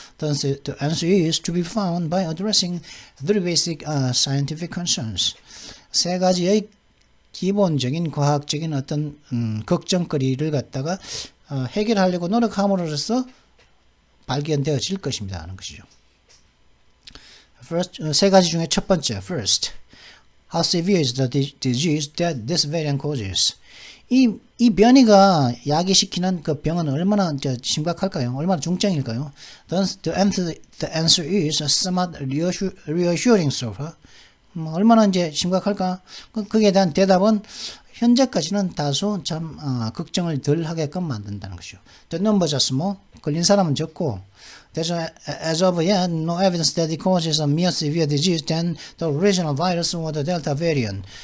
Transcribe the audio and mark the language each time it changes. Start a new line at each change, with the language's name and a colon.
English: The answer is to be found by addressing three basic scientific concerns.
Korean: 세 가지의 기본적인 과학적인 어떤 걱정거리를 갖다가 해결하려고 노력함으로써 발견되어질 것입니다 하는 것이죠.
English: First,
Korean: 세 가지 중에 첫 번째,
English: first, how severe is the disease that this variant causes?
Korean: 이 변이가 야기시키는 그 병은 얼마나 심각할까요? 얼마나 중증일까요?
English: The answer is somewhat reassuring so far.
Korean: 얼마나 이제 심각할까? 거기에 대한 대답은 현재까지는 다소 참 걱정을 덜 하게끔 만든다는 것이죠.
English: The numbers are small.
Korean: 걸린 사람은 적고
English: There's as of yet no evidence that it causes a more severe disease than the original virus or the Delta variant.